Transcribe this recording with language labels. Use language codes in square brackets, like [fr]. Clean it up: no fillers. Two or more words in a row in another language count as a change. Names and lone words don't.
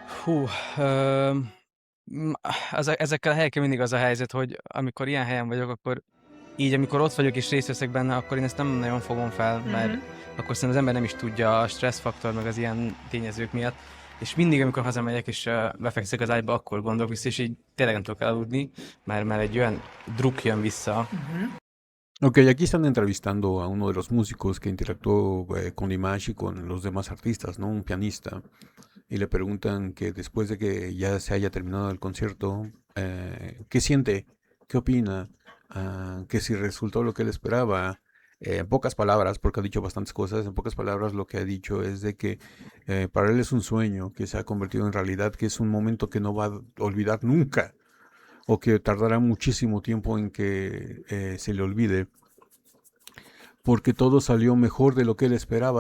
[hu] Ezekkel a helyekkel mindig az a helyzet, hogy amikor ilyen helyen vagyok, akkor így, amikor ott vagyok és részt veszek benne, akkor én ezt nem nagyon fogom fel, mert akkor szerintem az ember nem is tudja a stresszfaktor, meg az ilyen tényezők miatt. És mindig, amikor hazamegyek és befekszek az ágyba, akkor gondolok vissza, és így tényleg nem tudok elaludni, mert egy olyan druk jön vissza. [es] Ok, aquí están entrevistando a uno de los músicos que interactuó con Dimash y con los demás artistas, ¿no? Un pianista. y le preguntan que después de que ya se haya terminado el concierto, ¿qué siente? ¿Qué opina? Que si resultó lo que él esperaba. En pocas palabras, porque ha dicho bastantes cosas, en pocas palabras lo que ha dicho es de que para él es un sueño que se ha convertido en realidad, que es un momento que no va a olvidar nunca, o que tardará muchísimo tiempo en que se le olvide, porque todo salió mejor de lo que él esperaba.